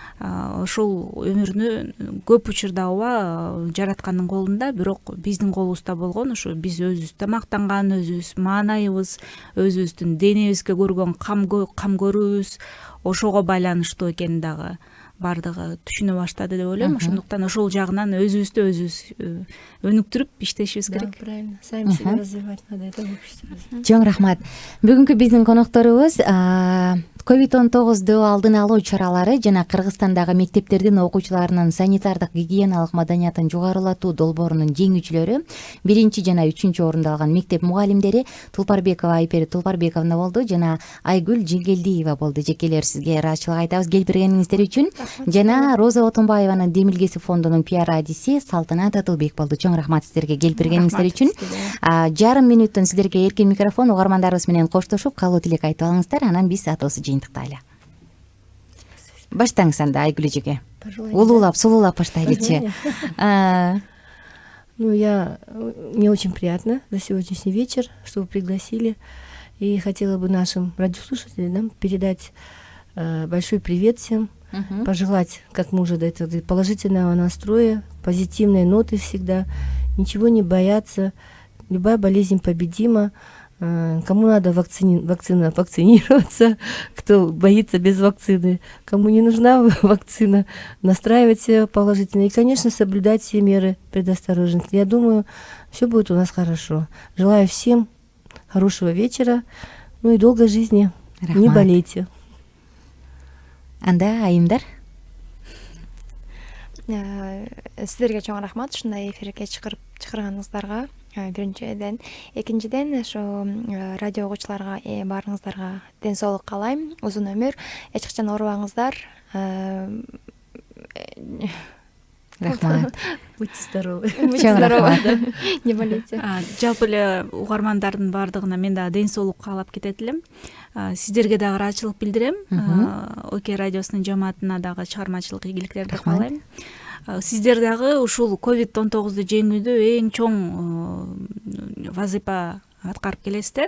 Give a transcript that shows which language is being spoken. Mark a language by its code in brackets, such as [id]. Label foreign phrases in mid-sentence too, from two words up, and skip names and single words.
[ky] Ошол өмүрүнү көп учурда ооба жараткандын колунда, бирок биздин колубузда болгон, ушу биз өзүбүз тамактанган, өзүбүз маанайыбыз, өзүбүздүн денебизге көргөн кам көрүүбүз ошого байланыштуу экенин дагы бардыгы түшүнө баштады деп ойлойм. Ошондуктан ошол жагынан өзүбүздү өзүбүз өнүктүрүп иштешибиз керек. [ru] Правильно, сами себя развивать надо, это общество. [ky] Чоң рахмат. Бүгүнкү биздин конокторубуз COVID-19 алдын алуу чаралары жана Кыргызстандагы мектептердин окуучуларынын санитардык гигиеналык маданиятын жогорулатуу долбоорунун жеңүүчүлөрү 1 жана 3 орунду алган мектеп мугалимдери Тулпарбекова Айпери Тулпарбековна болду жана Айгүл Жеңгелдиева болду. Жекелер сизге ыраазычылык айтабыз келип бергениңиздер үчүн. Жана Роза Отунбаеванын Демилгеси фондунун пиар адиси Салтанат Атылбек болду. Чоң рахмат сиздерге келип бергениңиздер үчүн. Жарым мүнөттөн сиздерге эркин микрофон, угармандарыбыз менен коштошуп калуу тилек айтып алыңыздар, анан биз атыбызды жыйынтыктайлы. Баштаңыз анда Айгүл эжеге. Улуулап, сулуулап баштайлычы. [ru] Мне очень приятно за сегодняшний вечер, что вы пригласили. И хотела бы нашим радиослушателям передать большой привет всем, пожелать, как мы уже до этого говорили, положительного настроя, позитивной ноты всегда, ничего не бояться, любая болезнь победима, Кому надо вакцинироваться, кто боится без вакцины, кому не нужна вакцина, настраивать себя положительно и, конечно, соблюдать все меры предосторожности. Я думаю, все будет у нас хорошо. Желаю всем хорошего вечера, и долгой жизни. Не болейте. [ky] Анда айымдар? Сиздерге чоң рахмат ушундай эфирге чакырганыңыздарга биринчиден. Экинчиден ошо радио угуучуларга баарыңыздарга ден соолук каалайм, узун өмүр, эч качан оорубаңыздар. Рахмат. [ru] Будьте здоровы. [ky] Чоң рахмат. [ru] Не болейте. [ky] Жалпы эле угармандардын баардыгына мен дагы ден соолук каалап кетет элем. Сиздерге дагы ыраазычылык билдирем. ОК радиосунун жамаатына дагы чыгармачылык ийгиликтерди каалайм. Сиздер дагы ушул COVID-19 жеңүүдө эң чоң вазыйфа аткарып келесиздер.